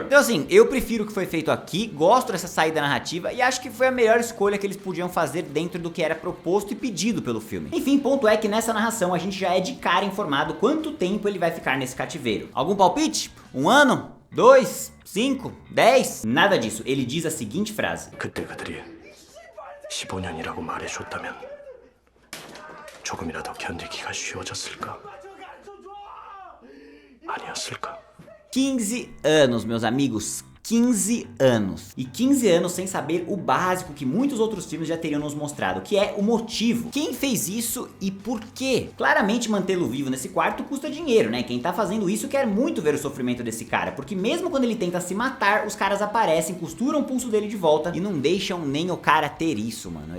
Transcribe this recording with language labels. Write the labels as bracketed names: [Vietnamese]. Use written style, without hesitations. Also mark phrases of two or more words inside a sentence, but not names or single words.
[Portuguese] Então assim, eu prefiro o que foi feito aqui, gosto dessa saída narrativa e acho que foi a melhor escolha que eles podiam fazer dentro do que era proposto e pedido pelo filme. Enfim, ponto é que nessa narração a gente já é de cara informado quanto tempo ele vai ficar nesse cativeiro. Algum palpite? 1 ano? 2? 5? 10? Nada disso, ele diz a seguinte frase: [Korean] 그때 그들이 15년이라고 말해줬다면 조금이라도 견디기가 쉬워졌을까? 아니었을까? [Portuguese] 15 anos, meus amigos. 15 anos. E 15 anos sem saber o básico que muitos outros filmes já teriam nos mostrado, que é o motivo. Quem fez isso e por quê? Claramente mantê-lo vivo nesse quarto custa dinheiro, né? Quem tá fazendo isso quer muito ver o sofrimento desse cara, porque mesmo quando ele tenta se matar, os caras aparecem, costuram o pulso dele de volta e não deixam nem o cara ter isso, mano.